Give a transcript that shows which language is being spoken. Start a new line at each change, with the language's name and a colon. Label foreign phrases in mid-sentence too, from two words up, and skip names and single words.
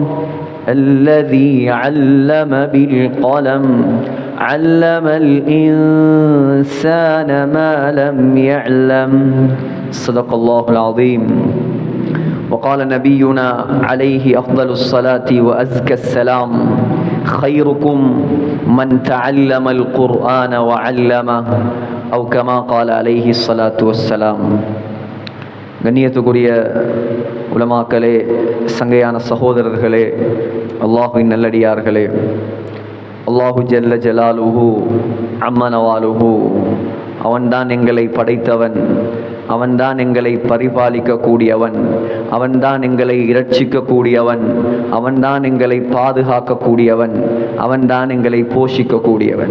Arabic: الذي علم بالقلم علم الإنسان ما لم يعلم صدق الله العظيم. وقال نبينا عليه أفضل الصلاة وأزكى السلام خيركم من تعلم القرآن وعلمه أو كما قال عليه الصلاة والسلام.
Tamil: கண்ணியத்துக்குரிய உலமாக்களே, சங்கையான சகோதரர்களே, அல்லாஹுவின் நல்லடியார்களே,
Arabic: الله جل جلاله عم نواله
Tamil: அவன்தான் எங்களை படைத்தவன், அவன்தான் எங்களை பரிபாலிக்கக்கூடியவன், அவன்தான் எங்களை இரட்சிக்கக்கூடியவன், அவன்தான் எங்களை பாதுகாக்கக்கூடியவன், அவன்தான் எங்களை போஷிக்கக்கூடியவன்.